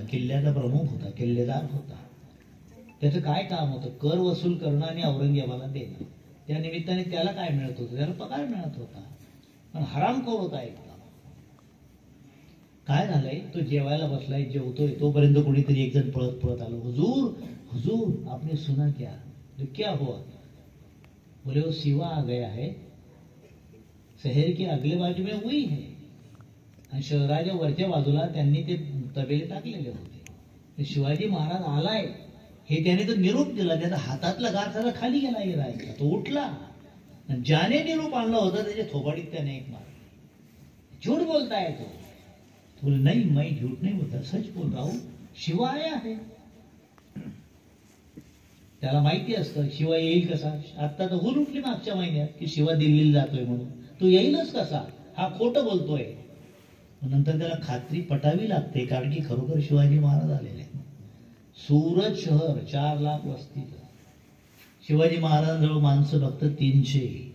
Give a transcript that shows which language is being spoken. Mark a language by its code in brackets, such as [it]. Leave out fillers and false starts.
[mr] किल्ल्याचा प्रमुख होता, किल्लेदार होता. त्याचं काय काम होतं? कर वसूल करणं आणि औरंगजेबाला देणं. त्या निमित्ताने त्याला काय मिळत होतं? त्याला पगार मिळत होता, पण हरामखोर होता एकदम. काय झालंय, तो जेवायला बसलाय, जेवतोय, तोपर्यंत कोणीतरी एक जण पळत पळत आलो. [hi] हुजूर, हुजूर, आपने सुना क्या? तो क्या हुआ? बोले वो सिवा आ गया है, शहर के अगले बाजू में हुई है. [mr] आणि शहराच्या वरच्या बाजूला त्यांनी ते तबेले टाकलेले होते. शिवाजी महाराज आलाय हे त्याने तो निरोप दिला. त्याचा हातातला गार त्याला खाली गेला राहायचा. तो उठला, ज्याने निरोप आणला होता त्याच्या थोबाडीत त्याने एक मार. झूठ बोलताय तो. [hi] बोले नहीं, मैं झूठ नहीं बोलता, सच बोल रहा हूं, शिवा आया है. [mr] त्याला माहिती असतं शिवा येईल कसा. आता तर हुल उठली मागच्या महिन्यात की शिवा दिल्लीला जातोय म्हणून. तो येईलच कसा? हा खोटं बोलतोय. नंतर त्याला खात्री पटावी लागते, कारण की खरोखर शिवाजी महाराज आलेले. सुरत शहर 4 लाख वस्तीचं. शिवाजी महाराजांजवळ माणसं फक्त 300.